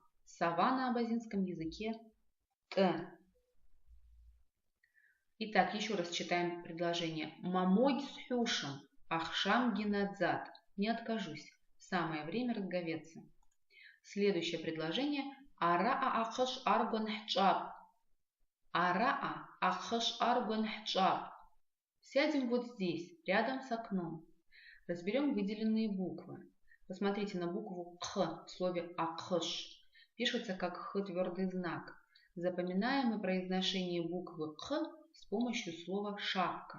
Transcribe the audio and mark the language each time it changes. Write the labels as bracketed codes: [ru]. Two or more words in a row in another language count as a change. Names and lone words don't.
[ru] Сова на абазинском языке Т. Итак, еще раз читаем предложение. [abq] Мамой с хюшем, ахшам генадзад. [ru] Не откажусь. Самое время разговеться. Следующее предложение. [abq] Араа ахаш аргон хчаб. Араа ахаш аргон хчаб. [ru] Сядем вот здесь, рядом с окном. Разберем выделенные буквы. Посмотрите на букву Х в слове ахаш. Пишется как Х твердый знак. Запоминаем мы произношение буквы Х с помощью слова шапка.